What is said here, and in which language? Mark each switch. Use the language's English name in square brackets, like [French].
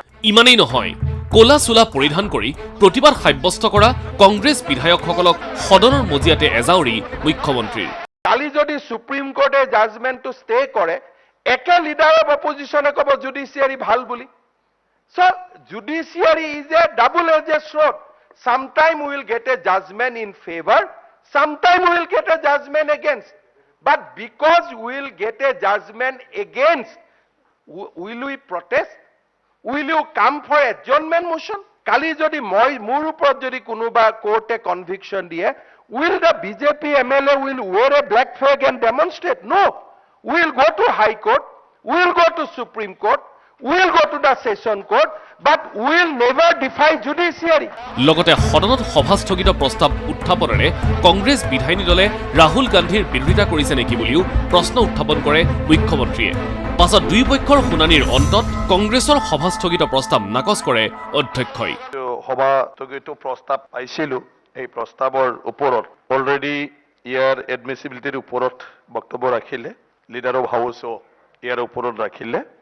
[Assamese] ইমানেই নহয়, ক'লা চোলা পৰিধান কৰি প্ৰতিবাদ সাব্যস্ত কৰা কংগ্ৰেছ বিধায়কসকলক সদনৰ মজিয়াতে এজাউৰি মুখ্যমন্ত্ৰীৰ। কালি যদি সুপ্ৰিম কোৰ্টে জাজমেণ্টটো ষ্টে কৰে, একে লিডাৰ অফ অপজিশ্যনে ক'ব জুডিচিয়াৰী ভাল বুলি। [English] So judiciary is a double-edged sword. Sometime we will get a judgment in favor, sometime we will get a judgment against. But because we will get a judgment against, will we protest? Will you come for adjournment motion? [Assamese] Kali jodi moi mur upor jodi kunuba court a conviction diye, [English] will the BJP MLA will wear a black flag and demonstrate? No. We will go to High Court, we will go to Supreme Court, we will go to the Session Court, but we will never defy judiciary. [Assamese] লগতে সদনত সভাস্থগিত প্ৰস্তাৱ উত্থাপনেৰে কংগ্ৰেছ বিধায়িনী দলে ৰাহুল গান্ধীৰ বিৰোধিতা কৰিছে নেকি বুলিও প্ৰশ্ন উত্থাপন কৰে মুখ্যমন্ত্ৰীয়ে। পাছত দুই পক্ষৰ শুনানিৰ অন্তত কংগ্ৰেছৰ সভাস্থগিত প্ৰস্তাৱ নাকচ কৰে অধ্যক্ষই। সভাস্থগিত প্ৰস্তাৱ পাইছিলোঁ, এই প্ৰস্তাৱৰ ওপৰত অলৰেডি ইয়াৰ এডমিছিবিলিটিৰ ওপৰত বক্তব্য ৰাখিলে, লিডাৰ অফ হাউচো ইয়াৰ ওপৰত ৰাখিলে।